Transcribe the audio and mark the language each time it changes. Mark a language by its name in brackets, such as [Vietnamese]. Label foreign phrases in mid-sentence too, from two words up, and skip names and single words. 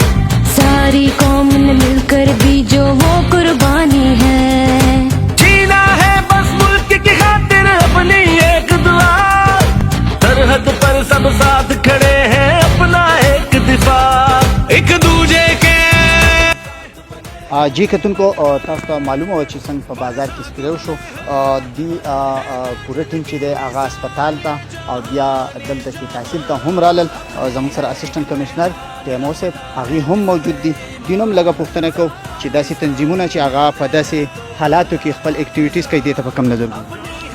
[Urdu] ساری قوم نے مل کر بھی جو وہ قربانی ہے. جینا ہے بس ملک کی خاطر اپنی ایک دعا، سرحد پر سب ساتھ کھڑے ہیں اپنا ایک دفاع، ایک دوجے کے. [Pashto] جی کتونکو تاسو ته معلومه وه چې څنګه په بازار کې سپیره وشو. دوی پوره ټیم چې دی هغه اسپتال ته او بیا دلته چې تحصیل ته هم رالل. زموږ سره اسسټنټ کمشنر ټیمو صاحب هغوی هم موجود دي. دوی نه هم لږه پوښتنه کوو چې داسې تنظیمونه چې هغه په داسې حالاتو کې خپل اکټیویټیز کوي دې ته په کم نظر ګوري.